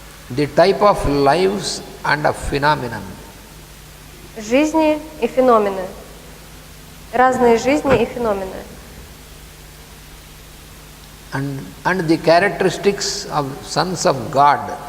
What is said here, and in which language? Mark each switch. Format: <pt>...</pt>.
<en>the type of lives and of phenomenon.</en> <ru>жизни и феномены. Разные жизни и феномены.</ru> <en>And the characteristics of sons of God.</en>